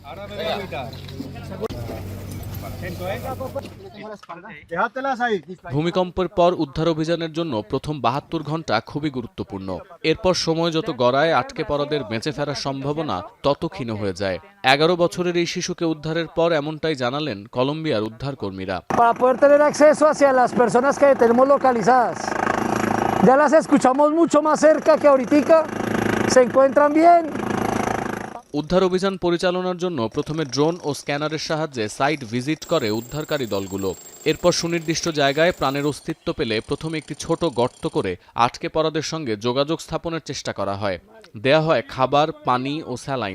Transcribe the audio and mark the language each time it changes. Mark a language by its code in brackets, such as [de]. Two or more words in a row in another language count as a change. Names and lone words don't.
[bn] ভূমিকম্পের পর উদ্ধার অভিযানের জন্য প্রথম ৭২ ঘন্টা খুবই গুরুত্বপূর্ণ। এরপর সময় যত গড়ায় আটকে পড়াদের বেঁচে ফেরার সম্ভাবনা তত ক্ষীণ হয়ে যায়। ১১ বছরের এই শিশুকে উদ্ধারের পর এমনটাই জানালেন কলম্বিয়ার উদ্ধারকর্মীরা। [es] Para poder tener acceso hacia las personas que tenemos localizadas. Ya las escuchamos mucho más cerca que ahorita. Se encuentran bien. [bn] উদ্ধার অভিযান পরিচালনার জন্য প্রথমে ড্রোন ও স্ক্যানারের সাহায্যে [en] site visit [bn] করে উদ্ধারকারী দলগুলো। এরপর সুনির্দিষ্ট জায়গায় প্রাণের অস্তিত্ব পেলে প্রথমে একটি ছোট গর্ত করে আটকে পড়াদের সঙ্গে যোগাযোগ স্থাপনের চেষ্টা করা হয়। দেয়া হয় খাবার, পানি ও স্যালাইন।